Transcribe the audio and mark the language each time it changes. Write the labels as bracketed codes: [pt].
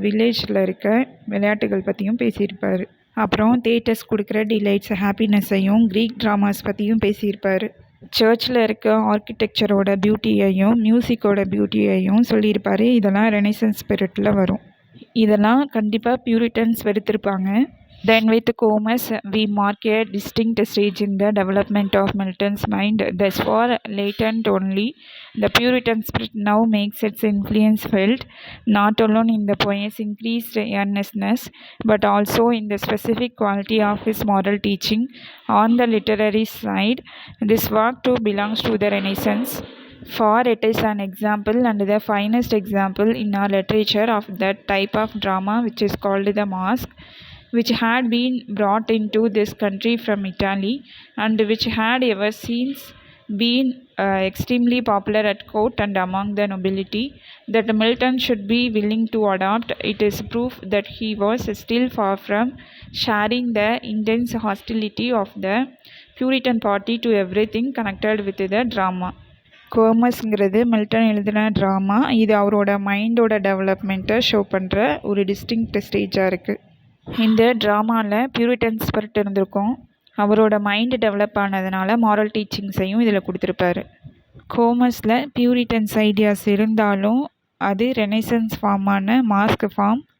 [ta] வில்லேஜில் இருக்க விளையாட்டுகள் பற்றியும் பேசியிருப்பார். அப்புறம் தேட்டர்ஸ் கொடுக்குற டிலைட்ஸ் ஹாப்பினஸ்ஸையும் க்ரீக் ட்ராமாஸ் பற்றியும் பேசியிருப்பார். சர்ச்சில் இருக்க ஆர்கிடெக்சரோட பியூட்டியையும் மியூசிக்கோட பியூட்டியையும் சொல்லியிருப்பார். இதெல்லாம் ரெனைசன்ஸ் ஸ்பிரிட்டில் வரும். இதெல்லாம் கண்டிப்பாக Puritans வெறுத்திருப்பாங்க. [en] Then with Comus, we mark a distinct stage in the development of Milton's mind. Thus far latent only, the Puritan spirit now makes its influence felt, not alone in the poet's increased earnestness, but also in the specific quality of his moral teaching. On the literary side, this work too belongs to the Renaissance, for it is an example and the finest example in our literature of that type of drama which is called the masque, which had been brought into this country from Italy and which had ever since been extremely popular at court and among the nobility. That Milton should be willing to adopt it is proof that he was still far from sharing the intense hostility of the Puritan party to everything connected with the drama. [ta] கோமஸ்ங்கிறது Milton எழுதின drama. இது அவரோட மைண்டோட டெவலப்மெண்ட்டை show பண்ணுற ஒரு distinct ஸ்டேஜாக இருக்குது. இந்த ட்ராமாவில் Puritan spirit இருந்திருக்கும். அவரோட மைண்டு டெவலப் ஆனதுனால மாரல் டீச்சிங்ஸையும் இதில் கொடுத்துருப்பாரு. கோமஸில் பியூரிட்டன்ஸ் ஐடியாஸ் இருந்தாலும் அது ரெனைசன்ஸ் ஃபார்மான மாஸ்க் ஃபார்ம்.